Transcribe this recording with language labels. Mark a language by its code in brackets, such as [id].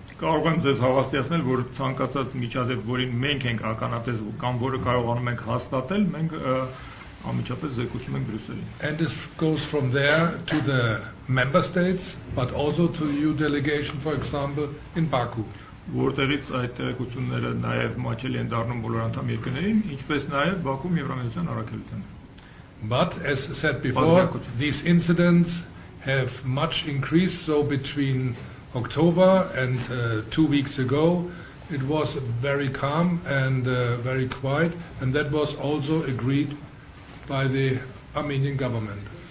[hy] Կարող եմ ձեզ հավաստիացնել, որ ցանկացած միջադեպ, որին մենք ենք ականատես կամ որը կարողանում ենք հաստատել, մենք անմիջապես զեկուցում ենք Բրյուսելին։ [en] And this goes from there to the member states, but also to the EU delegation, for example, in Baku. [hy] Որտեղից այդ տեղեկությունները նաև մաչելի են դառնում բոլոր անդամ երկրներին, ինչպես նաև Բաքվում Եվրամիության առաքելությանը։ [en] But as said before, these incidents have much increased. So between October and 2 weeks ago, it was very calm and very quiet, and that was also agreed by the Armenian government.